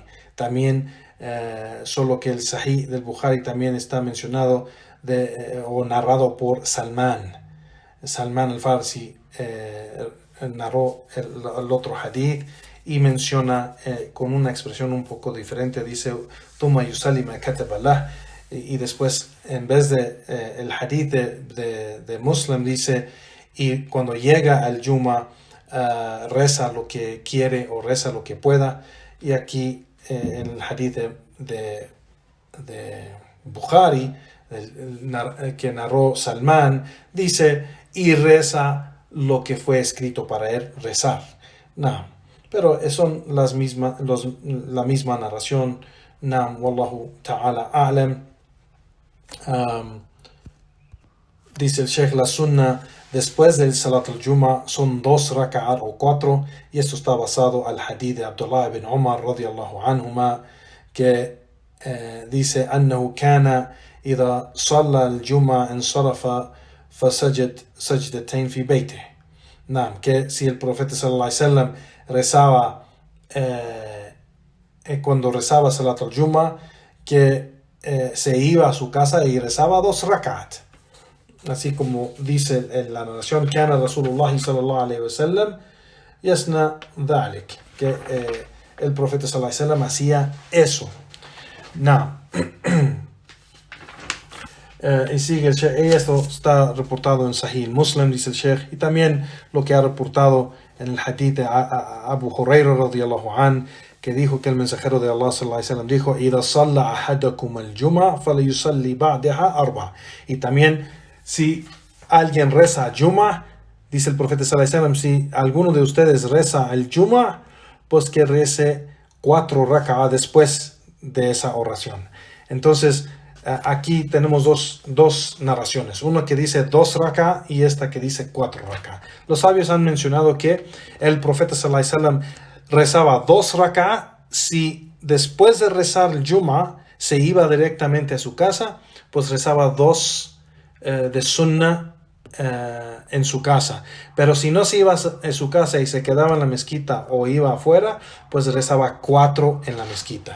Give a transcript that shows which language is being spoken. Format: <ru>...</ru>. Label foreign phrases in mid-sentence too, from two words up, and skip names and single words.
<es>También, solo que el Sahih del Bukhari también está mencionado o narrado por Salman al-Farsi. Narró el otro hadith y menciona con una expresión un poco diferente. Dice:</es> <ar>"ثم يصلي ما كتب له",</ar> <es>y después, en vez de el hadith de Muslim, dice: y cuando llega al Jumu'ah, reza lo que quiere o reza lo que pueda. Y aquí en el hadith de Bukhari, que narró Salman, dice: y reza lo que fue escrito para él rezar. No, pero son la misma narración. No,</es> <ar>والله تعالى أعلم.</ar> <es>Dice el Sheikh, la sunna después del</es> <ar>صلاة الجمعة</ar> <es>son 2 raka'at o 4, y esto está basado al hadith de Abdullah ibn Umar</es> <ar>رضي الله عنهما,</ar> <es>que dice:</es> <ar>أنه كان إذا صلى الجمعة انصرف فسجد سجدتين في بيته.</ar> <es>Que si el profeta</es> <ar>صلى الله عليه وسلم</ar> <es>rezaba cuando rezaba</es> <ar>صلاة الجمعة,</ar> <es>que se iba a su casa y rezaba 2 raka'at. Así como dice en la narración:</es> <ar>كان رسول الله صلى الله عليه وسلم يصنع ذلك,</ar> <es>que el profeta</es> <ar>صلى الله عليه وسلم</ar> <es>hacía eso. Y sigue el Sheikh, esto está reportado en Sahih Muslim, dice el Sheikh, y también lo que ha reportado en el hadith de Abu Huraira</es> <ar>رضي الله عن,</ar> <es>que dijo que el mensajero de Allah</es> <ar>صلى الله عليه وسلم</ar> <es>dijo:</es> <ar>"إذا صلى أحدكم الجمعة فليصل بعدها 4".</ar> <es>Y también, si alguien reza Jumu'ah, dice el profeta</es> <ar>صلى الله عليه وسلم,</ar> <es>si alguno de ustedes reza el Jumu'ah, pues que rece 4 raka'ah después de esa oración. Entonces, aquí tenemos dos narraciones, una que dice 2 raka'ah y esta que dice 4 raka'ah. Los sabios han mencionado que el profeta</es> <ar>صلى الله عليه وسلم</ar> <es>rezaba 2 raka'ah si después de rezar el Jumu'ah se iba directamente a su casa, pues rezaba 2 de sunnah en su casa. Pero si no se iba a su casa y se quedaba en la mezquita o iba afuera, pues rezaba 4 en la mezquita.</es>